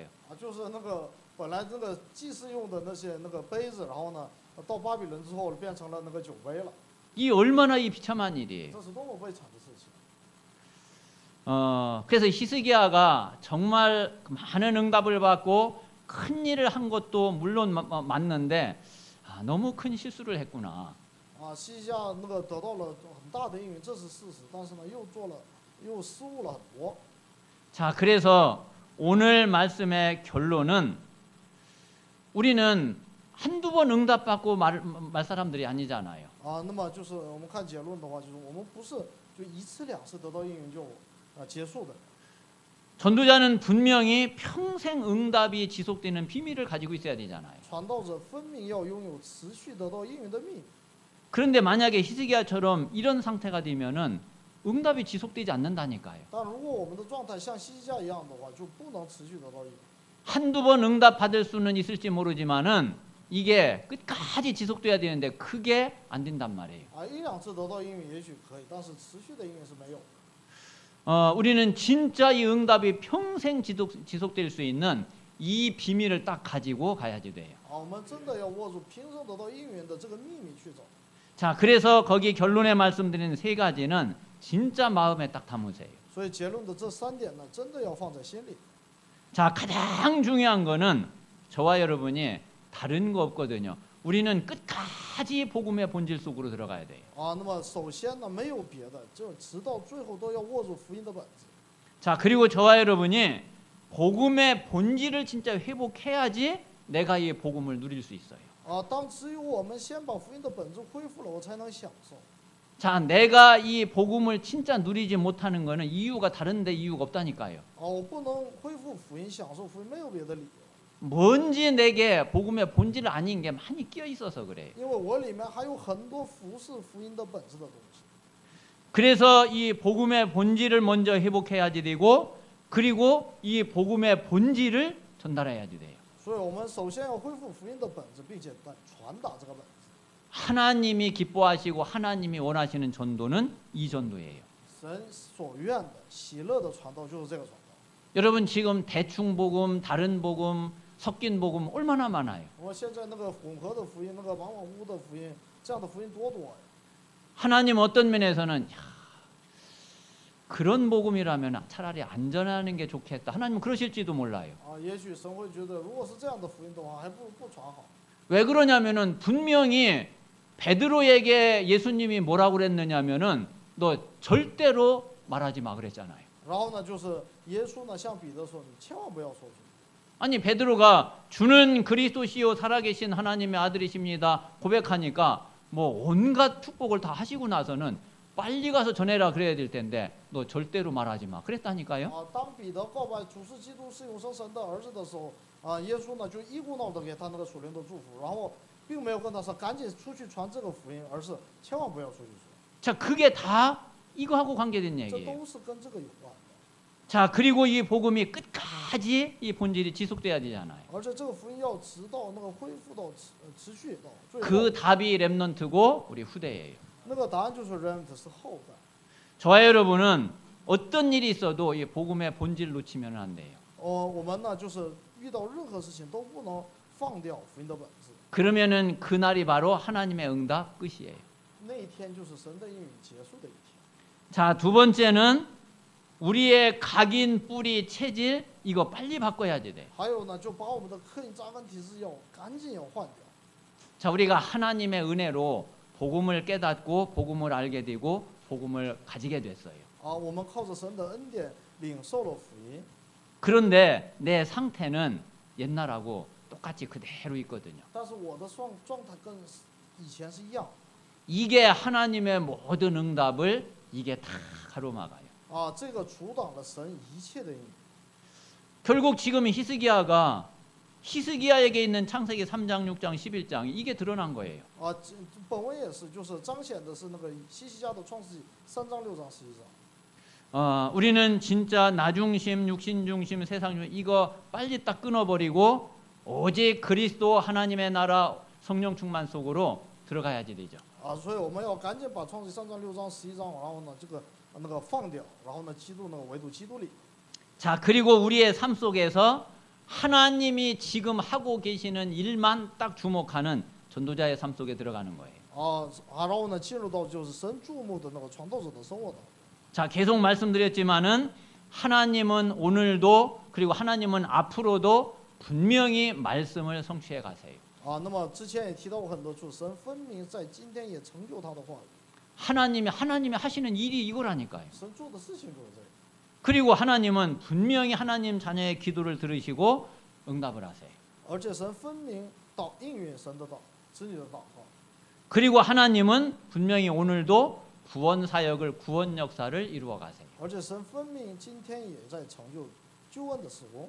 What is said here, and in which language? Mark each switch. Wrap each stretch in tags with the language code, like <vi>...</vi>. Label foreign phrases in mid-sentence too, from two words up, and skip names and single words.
<zh>就是那个本来那个祭祀用的那些那个杯子，然后呢，到巴比伦之后变成了那个酒杯了。</zh> <ko>이 얼마나 이 비참한 일이에요.</ko> <zh>这是多么悲惨的事情。</zh> <ko>그래서 히스기야가 정말 많은 응답을 받고 큰 일을 한 것도 물론 맞는데 너무 큰 실수를 했구나.</ko> <zh>希西家那个得到了很大的应允，这是事实，但是呢，又失误了很多。</zh> <ko>자, 그래서 오늘 말씀의 결론은 우리는 한두 번 응답받고 말 사람들이 아니잖아요.</ko> <zh>那么就是我们看结论的话，就是我们不是就一次两次得到应允就结束的。</zh> <ko>전도자는 분명히 평생 응답이 지속되는 비밀을 가지고 있어야 되잖아요.</ko> <zh>传道者分明要拥有持续得到应允的秘密。</zh> <ko>그런데 만약에 히스기야처럼 이런 상태가 되면은 응답이 지속되지 않는다니까요.</ko> <zh>但如果我们的状态像希西家一样的话，就不能持续得到应允。</zh> <ko>한두 번 응답 받을 수는 있을지 모르지만은 이게 끝까지 지속돼야 되는데 그게 안 된단 말이에요.</ko> <zh>一两次得到应允也许可以，但是持续的应允是没有。</zh> <ko>우리는 진짜 이 응답이 평생 지속될 수 있는 이 비밀을 딱 가지고 가야지 돼요.</ko> <zh>我们真的要握住平生得到应允的这个秘密去走。</zh> <ko>자, 그래서 거기 결론에 말씀드리는 세 가지는 진짜 마음에 딱 담으세요.</ko> <zh>所以结论的这3点呢，真的要放在心里。</zh> <ko>자, 가장 중요한 거는 저와 여러분이 다른 거 없거든요. 우리는 끝까지 복음의 본질 속으로 들어가야 돼요.</ko> <zh>那么首先呢，没有别的，就直到最后都要握住福音的本质。</zh> <ko>자, 그리고 저와 여러분이 복음의 본질을 진짜 회복해야지 내가 이 복음을 누릴 수 있어요.</ko> <zh>当只有我们先把福音的本质恢复了，我才能享受。</zh> <ko>자, 내가 이 복음을 진짜 누리지 못하는 거는 이유가 다른데 이유가 없다니까요.</ko> <zh>我不能恢复福音，享受福音，没有别的理由。</zh> <ko>뭔지 내게 복음의 본질 아닌 게 많이 끼어 있어서 그래요.</ko> <zh>因为我里面还有很多服侍福音的本质的东西。</zh> <ko>그래서 이 복음의 본질을 먼저 회복해야지 되고 그리고 이 복음의 본질을 전달해야지 돼요.</ko> <zh>所以我们首先要恢复福音的本质，并且传达这个本质。</zh> <ko>하나님이 기뻐하시고 하나님이 원하시는 전도는 이 전도예요.</ko> <zh>神所愿的、喜乐的传道就是这个传道。</zh> <ko>여러분 지금 대충 복음, 다른 복음, 섞인 복음 얼마나 많아요.</ko> <zh>我现在那个混合的福音，那个往往污的福音，这样的福音多呀。</zh> <ko>하나님 어떤 면에서는 그런 복음이라면 차라리 안 전하는 게 좋겠다. 하나님 그러실지도 몰라요.</ko> <zh>也许神会觉得，如果是这样的福音的话，还不如不传好。</zh> <ko>왜 그러냐면은 분명히 베드로에게 예수님이 뭐라고 그랬느냐면은 너 절대로 말하지 마 그랬잖아요.</ko> <zh>然后呢，就是耶稣呢向彼得说：“你千万不要说出去。”</zh> <ko>아니 베드로가 주는 그리스도시요 살아계신 하나님의 아들이십니다 고백하니까 뭐 온갖 축복을 다 하시고 나서는 빨리 가서 전해라 그래야 될 텐데 너 절대로 말하지 마 그랬다니까요.</ko> <zh>当彼得告白主是基督是永生神的儿子的时候，耶稣呢就一股脑的给他那个属灵的祝福，然后并没有跟他说赶紧出去传这个福音，而是千万不要出去说。</zh> <ko>자 그게 다 이거하고 관계된</ko> <zh>这</zh> <ko>얘기예요.</ko> <zh>都是跟这个有关的。</zh> <ko>자 그리고 이 복음이 끝까지 이 본질이 지속돼야 되잖아요.</ko> <zh>而且这个福音要直到那个恢复到持续到最后。</zh> <ko>그 답이 렘넌트고 우리 후대예요.</ko> <zh>那个答案就是 remnant 是后代。</zh> <ko>저와 여러분은 어떤 일이 있어도 이 복음의 본질 놓치면 안 돼요.</ko> <zh>我们呢就是遇到任何事情都不能放掉福音的本质。</zh> <ko>그러면은 그날이 바로 하나님의 응답 끝이에요.</ko> <zh>那一天就是神的应允结束的一天。</zh> <ko>자, 두 번째는 우리의 각인 뿌리 체질 이거 빨리 바꿔야지 돼.</ko> <zh>还有呢，就把我们的刻印扎根体质要赶紧要换掉。</zh> <ko>자, 우리가 하나님의 은혜로 복음을 깨닫고 복음을 알게 되고 복음을 가지게 됐어요.</ko> <zh>我们靠着神的恩典领受了福音。</zh> <ko>그런데 내 상태는 옛날하고 똑같이 그대로 있거든요.</ko> <zh>但是我的状态跟以前是一样。</zh> <ko>이게 하나님의 모든 응답을 이게 다 가로막아요.</ko> <zh>这个阻挡了神一切的应允。</zh> <ko>결국 지금 히스기야에게 있는 창세기 3장, 6장, 11장 이게 드러난 거예요.</ko> <zh>本文也是，就是彰显的是那个希西家的创世纪3章、6章、11章。</zh> <ko>우리는 진짜 나 중심, 육신 중심, 세상 중심 이거 빨리 딱 끊어버리고 오직 그리스도 하나님의 나라 성령 충만 속으로 들어가야지 되죠.</ko> <zh>所以我们要赶紧把创世纪3章、6章、11章，然后呢那个放掉，然后呢基督那个唯独基督里。</zh> <ko>자 그리고 우리의 삶 속에서 하나님이 지금 하고 계시는 일만 딱 주목하는 전도자의 삶 속에 들어가는 거예요.</ko> <zh>然后呢进入到就是神注目的那个传道者的生活当中。</zh> <ko>자 계속 말씀드렸지만은 하나님은 오늘도 그리고 하나님은 앞으로도 분명히 말씀을 성취해 가세요.</ko> <zh>那么之前也提到过很多处，神分明在今天也成就他的话语。</zh> <ko>하나님이 하시는 일이 이거라니까요.</ko> <zh>神做的事情就是这个。</zh> <ko>그리고 하나님은 분명히 하나님 자녀의 기도를 들으시고 응답을 하세요.</ko> <zh>而且神分明应允神的子女的祷告。</zh> <ko>그리고 하나님은 분명히 오늘도 구원 사역을 구원 역사를 이루어 가세요.</ko> <zh>而且神分明今天也在成就救恩的事工。</zh>